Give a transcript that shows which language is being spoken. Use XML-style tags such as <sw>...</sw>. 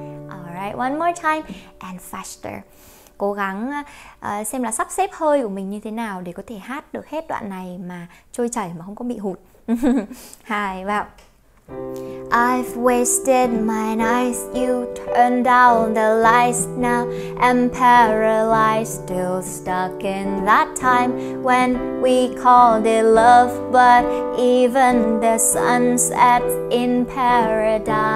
<en>Alright, one more time and faster.</en> <vi>Cố gắng xem là sắp xếp hơi của mình như thế nào để có thể hát được hết đoạn này mà trôi chảy mà không có bị hụt. 2 vào.</vi> <en>I've wasted my nights, you turned out the lights. Now I'm paralyzed, still stuck in that time when we called it love. But even the sun sets in paradise.</en>